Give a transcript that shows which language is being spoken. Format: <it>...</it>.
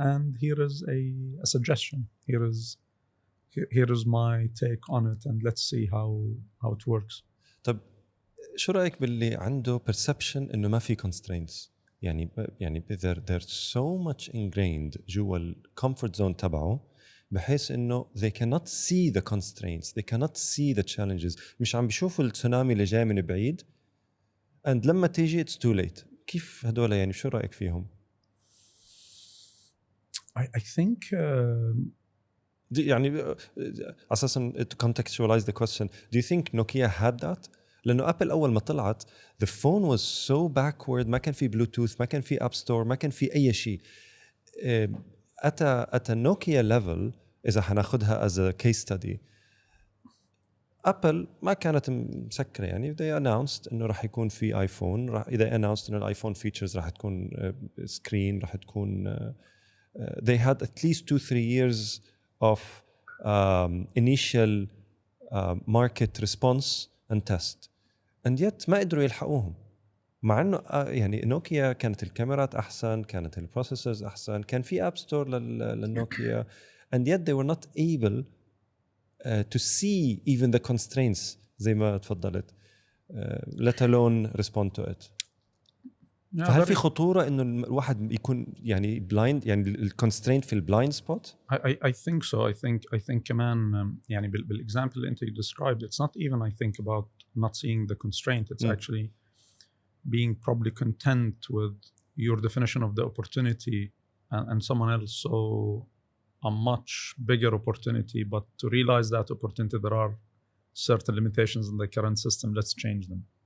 <en>And here is a suggestion. Here is my take on it, and let's see how it works.</en> <ar>طب شو رأيك باللي عنده</ar> <en>perception</en> <ar>إنه ما في</ar> <en>constraints؟ يعني they're so much ingrained</en> <ar>جوا ال</ar> <en>comfort zone</en> <ar>تبعه بحيث إنه</ar> <en>they cannot see the constraints, they cannot see the challenges.</en> <ar>مش عم بيشوفوا التسونامي اللي جاي من بعيد، and لما تيجي</ar> <en>it's too late.</en> <ar>كيف هدول يعني شو رأيك فيهم؟</ar> <en>I think</en> <ar>يعني أساساً</ar> <en>to contextualize the question, do you think Nokia had that?</en> <ar>لأنه أبل أول ما طلعت</ar> <en>the phone was so backward،</en> <ar>ما كان في بلوتوث، ما كان في أب ستور، ما كان في أي شيء.</ar> <en>at a Nokia level</en> <ar>إذا حناخدها</ar> <en>as a case study،</en> <ar>أبل ما كانت مسكرة.</ar> <en>يعني they announced</en> <ar>إنه راح يكون في آيفون، إذا</ar> <en>announced إنه الآيفون features راح تكون screen، راح تكون they had at least 2-3 years of initial market response and test, and yet</en> <ar>ما قدروا يلحقوهم. مع انه يعني نوكيا كانت الكاميرات احسن، كانت البروسيسورز احسن، كان في اب ستور للنوكيا،</ar> <en>and yet they were not able to see even the constraints زي ما تفضلت let alone respond to it.</en> <ar>فهل في خطورة إنه الواحد يكون يعني blind، يعني الconstraint في blind spot؟</ar> <en>I think so. I think</en> <ar>كمان يعني بالexample اللي أنت</ar> <en>described, it's not even I think about not seeing the constraint. It's actually being probably content with your definition of the opportunity, and someone else saw a much bigger opportunity, but to realize that opportunity there are certain limitations in the current system. Let's change them.</en>